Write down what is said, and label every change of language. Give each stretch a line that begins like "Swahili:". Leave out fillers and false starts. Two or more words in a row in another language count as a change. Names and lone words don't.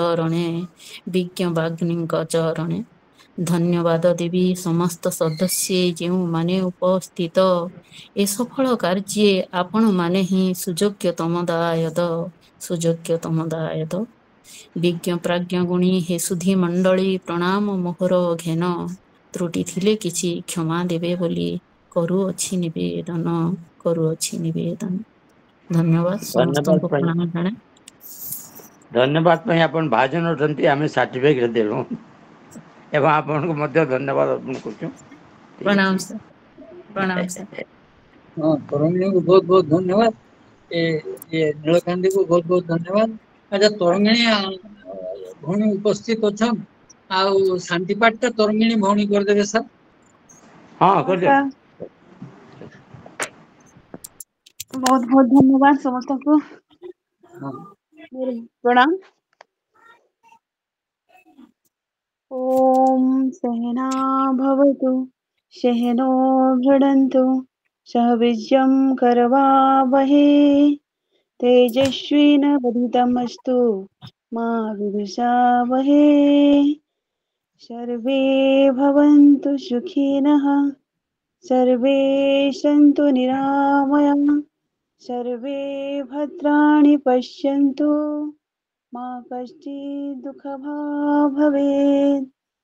Odia: ଚରଣେ ଧନ୍ୟବାଦ ଦେବି ସମସ୍ତ ସଦସ୍ୟ ଯେଉଁମାନେ ଉପସ୍ଥିତ ଏ ସଫଳ କାର୍ଯ୍ୟରେ ଆପଣମାନେ ହିଁ ସୁଯୋଗ୍ୟତମ ଦାୟଦ ବିଜ୍ଞ ପ୍ରାଜ୍ଞ ଗୁଣୀ ହେ ସୁଧୀ ମଣ୍ଡଳୀ ପ୍ରଣାମ ମୋହର ଘେନ ତ୍ରୁଟି ଥିଲେ କିଛି କ୍ଷମା ଦେବେ ବୋଲି କରୁଅଛି ନିବେଦନ ଧନ୍ୟବାଦ ସମସ୍ତଙ୍କୁ ପ୍ରଣାମ ଜଣାଏ ଧନ୍ୟବାଦ ପାଇଁ ଆପଣ ଭାଜନ ଅଛନ୍ତି ଆମେ ସାର୍ଟିଫିକେଟ ଦେଲୁ ଏବଂ ଆପଣଙ୍କୁ ମଧ୍ୟ ଧନ୍ୟବାଦ ଅର୍ପଣ କରୁଛୁ। ପ୍ରଣାମ ସାର୍
Hindi: हाँ तरंगिणी को बहुत बहुत धन्यवाद। ये नीलकांति को बहुत बहुत धन्यवाद।
Odia: ଅଚ୍ଛା ତରଙ୍ଗିଣୀ ଭଉଣୀ ଉପସ୍ଥିତ ଅଛନ୍ତି ଆଉ ଶାନ୍ତି ପାଠ ଟା ତରଙ୍ଗିଣୀ ଭଉଣୀ କରି ଦେବେ ସାର୍।
Hindi: हाँ कर दे बहुत बहुत धन्यवाद समस्त को हाँ प्रणाम।
Sanskrit: ओम सहना भवतु सहनो भुनक्तु सह वीर्यं करवावहै तेजस्विनावधीतमस्तु मा विद्विषावहै सर्वे भवन्तु सुखिनः सर्वे सन्तु निरामयाः सर्वे भद्राणि पश्यन्तु मा कश्चित् दुःखभाग् भवेत्।